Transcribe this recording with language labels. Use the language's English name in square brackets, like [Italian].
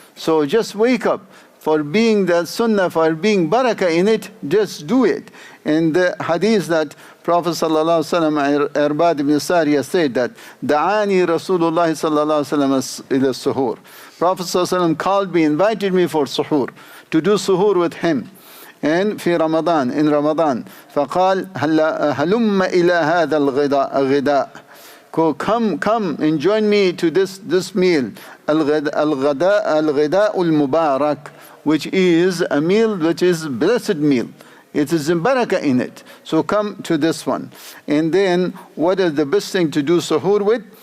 [English] So just wake up. For being the sunnah, for being barakah in it, just do it. And the hadith that Prophet ﷺ, Irbad ibn Sariya said that, [Arabic] Da'ani Rasulullah ﷺ ila suhoor. [English] Prophet ﷺ called me, invited me for suhoor, to do suhoor with him. And in Ramadan, [Arabic] فقال هلم إلى هذا الغداء. [English] Come and join me to this meal. [Arabic] Al-Ghada al-Mubarak, [English] which is a meal which is blessed meal. It is barakah in it. So come to this one. And then what is the best thing to do suhoor with?